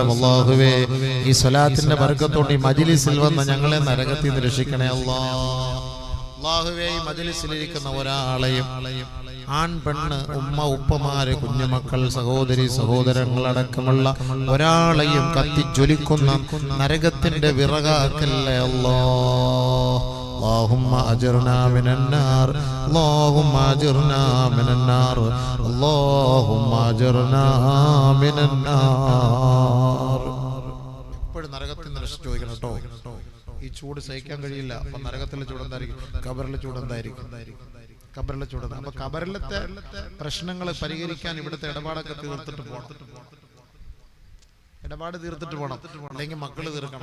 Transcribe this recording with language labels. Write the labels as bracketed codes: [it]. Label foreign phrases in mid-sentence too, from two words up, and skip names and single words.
[ml] അല്ലാഹുവേ, ഈ സ്വലാത്തിന്റെ ബർക്കത്തോടെ ഈ മജ്ലിസിൽ വന്ന ഞങ്ങളെ നരകത്തിൽ നിന്ന് രക്ഷിക്കണേ അല്ലാഹുവേ. ഈ മജ്ലിസിലിരിക്കുന്ന ഒരാളെയും, ആൺ പെണ്ണ്, ഉമ്മ ഉപ്പമാര്, കുഞ്ഞുമക്കൾ, സഹോദരി സഹോദരങ്ങൾ അടക്കമുള്ള ഒരാളെയും കത്തിജ്വലിക്കുന്ന നരകത്തിന്റെ വിറകാക്കല്ലേ [ar] اللهم أجرنا من النار اللهم أجرنا من النار اللهم أجرنا من النار. [ml] എപ്പോഴും നരകത്തിൽ നിന്ന് രക്ഷ ചോദിക്കണം കേട്ടോ. ഈ ചൂട് സഹിക്കാൻ കഴിയില്ല. അപ്പൊ നരകത്തിലെ ചൂടെന്തായിരിക്കും? കബറിലെ ചൂടെന്തായിരിക്കും? കബറിലെ ചൂട്. അപ്പൊ കബറിലത്തെ പ്രശ്നങ്ങൾ പരിഹരിക്കാൻ ഇവിടുത്തെ ഇടപാടൊക്കെ തീർത്തിട്ട് പോകണം. ഇടപാട് തീർത്തിട്ട് പോകണം, അല്ലെങ്കിൽ മക്കള് തീർക്കണം.